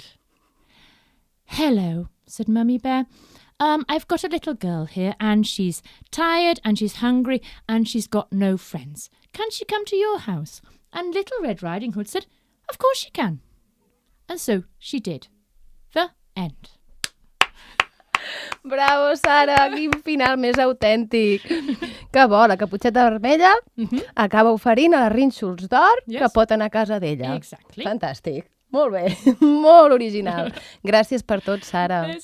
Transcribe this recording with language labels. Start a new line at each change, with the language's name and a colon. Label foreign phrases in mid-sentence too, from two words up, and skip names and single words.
English: "Hello," said Mummy Bear. "I've got a little girl here, and she's tired, and she's hungry, and she's got no friends. Can she come to your house?" And Little Red Riding Hood said, "Of course she can." And so she did. The end.
Catalan: Bravo, Sara, quin final més autèntic. Que bo, la Caputxeta Vermella acaba oferint a la Rínxols d'Or que pot anar a casa d'ella.
English: Exactly.
Catalan: Fantàstic. Molt bé, molt original. Gràcies per tot, Sara.